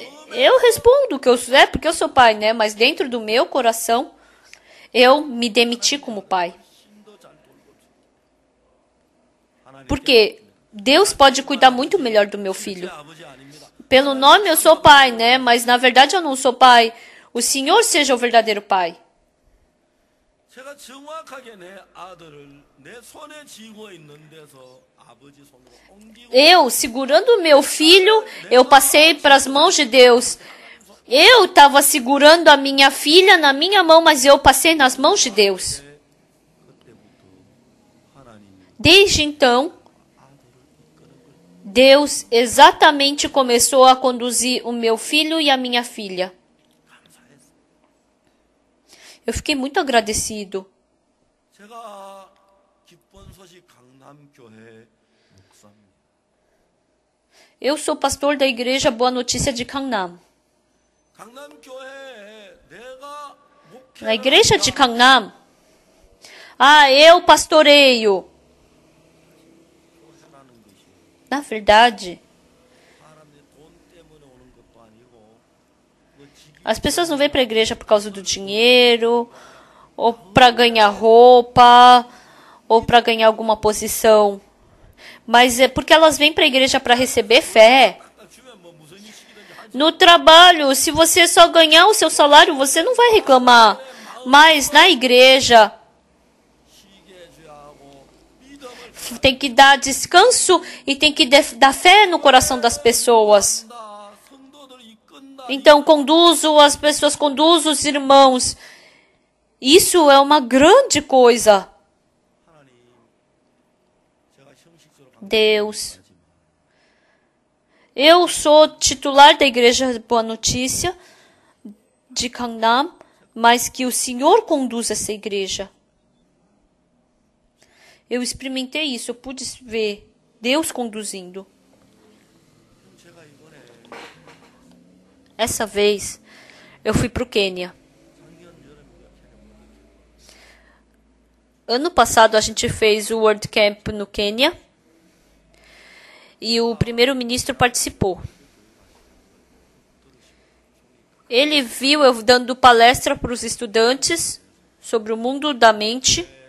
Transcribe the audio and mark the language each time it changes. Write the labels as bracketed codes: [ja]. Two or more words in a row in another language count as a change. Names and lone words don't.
[pt] Eu respondo que eu sou, porque eu sou pai, né? Mas dentro do meu coração, eu me demiti como pai. Porque Deus pode cuidar muito melhor do meu filho. Pelo nome eu sou pai, né? Mas na verdade eu não sou pai. O Senhor seja o verdadeiro pai. [ko] 제가 정확하게 내 아들을 내 손에 쥐고 있는 데서 아버지 손으로 옮기고 [pt] Eu, segurando o meu filho, eu passei para as mãos de Deus. Eu estava segurando a minha filha na minha mão, mas eu passei nas mãos de Deus. Desde então, Deus exatamente começou a conduzir o meu filho e a minha filha. Eu fiquei muito agradecido. [ko] 제가 기쁜 소식 강남교회 목사입니다. [pt] Eu sou pastor da igreja Boa Notícia de Gangnam. [ko] 강남교회에 내가 [pt] Na igreja de Gangnam, eu pastoreio. Na verdade, [ko] 사람들이 돈 때문에 오는 것도 아니고 뭐 직위 [pt] as pessoas não vêm para a igreja por causa do dinheiro, ou para ganhar roupa, ou para ganhar alguma posição. Mas é porque elas vêm para a igreja para receber fé. [ko] 주면 뭐 무슨 일식이든지 한 [pt] No trabalho, se você só ganhar o seu salário, você não vai reclamar. Mas na igreja, [ko] 쉬게 해줘야 하고 믿음을 [pt] tem que dar descanso e tem que dar fé no coração das pessoas. [ko] 다 성도들 이끈다. [pt] Então, conduzo as pessoas, conduzo os irmãos. Isso é uma grande coisa. [ko] 하나님, 제가 형식적으로 [pt] Deus. Eu sou titular da igreja Boa Notícia de Gangnam, mas que o Senhor conduz essa igreja. Eu experimentei isso, eu pude ver Deus conduzindo. [ko] 제가 이번에 [pt] Essa vez, eu fui para o Quênia. Ano passado, a gente fez o World Camp no Quênia. E o primeiro-ministro participou. Ele viu eu dando palestra para os estudantes sobre o mundo da mente.